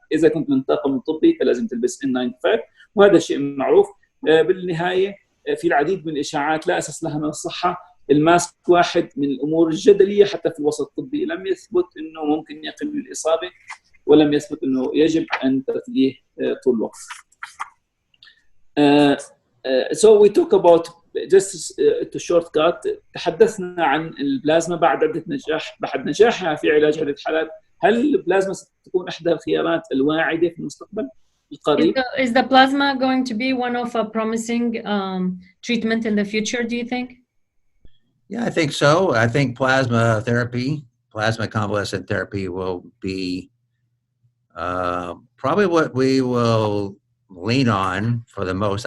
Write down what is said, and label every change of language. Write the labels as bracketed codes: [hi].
[ar] إذا كنت من الطاقم الطبي فلازم تلبس N95 وهذا شيء معروف. بالنهاية في العديد من الإشاعات لا أساس لها من الصحة. الماسك واحد من الأمور الجدلية حتى في الوسط الطبي، لم يثبت إنه ممكن يقي من الإصابة ولم يثبت إنه يجب أن ترتديه طول الوقت. [en] So we talk about just to shortcut. [ar] تحدثنا عن البلازما بعد نجاحها في علاج عدة حالات. هل البلازما ستكون إحدى الخيارات الواعدة في المستقبل القريب؟ [en] Is the plasma going to be one of a promising treatment in the future, do you think? Yeah, I think so. I think plasma therapy, plasma convalescent therapy will be probably what we will lean on for the most.